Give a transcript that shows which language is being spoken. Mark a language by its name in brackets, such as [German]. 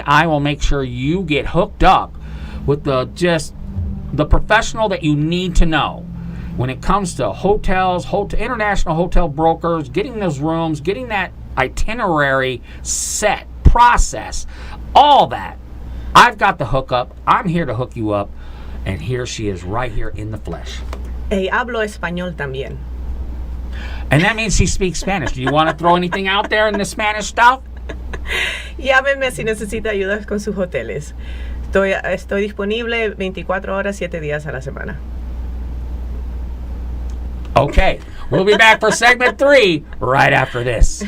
[English] I will make sure you get hooked up with the professional that you need to know when it comes to hotels, international hotel brokers, getting those rooms, getting that itinerary set, process, all that. I've got the hookup. I'm here to hook you up. And here she is right here in the flesh. [Spanish] Y hablo español también. [English] And that means she speaks Spanish. Do you want to throw anything out there in the Spanish stuff? [Spanish] Llámeme si necesita ayuda con sus hoteles. Estoy disponible 24 horas, 7 días a la semana. [English] Okay, we'll be back for segment 3 right after this.